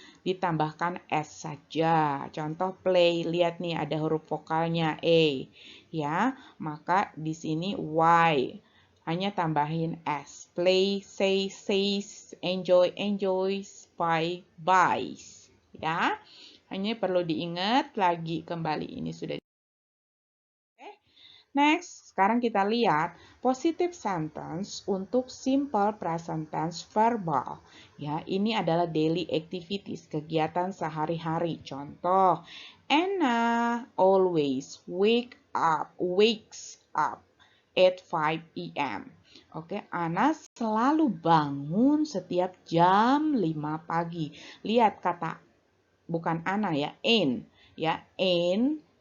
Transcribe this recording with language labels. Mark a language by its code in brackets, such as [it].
[id] ditambahkan S saja. Contoh play, lihat nih ada huruf vokalnya E, ya. Maka di sini Y, hanya tambahin S. [en] Play, say, says, enjoy, enjoys, buy, buys, ya. [id] Hanya perlu diingat lagi kembali ini sudah. Next, sekarang kita lihat positive sentence untuk simple present tense verbal. Ya, ini adalah daily activities, kegiatan sehari-hari. [en] Contoh, Anna always wakes up at 5 a.m. [id] Oke, Anna selalu bangun setiap jam 5 pagi. Lihat kata bukan Anna ya, Anne. Ya, Anne.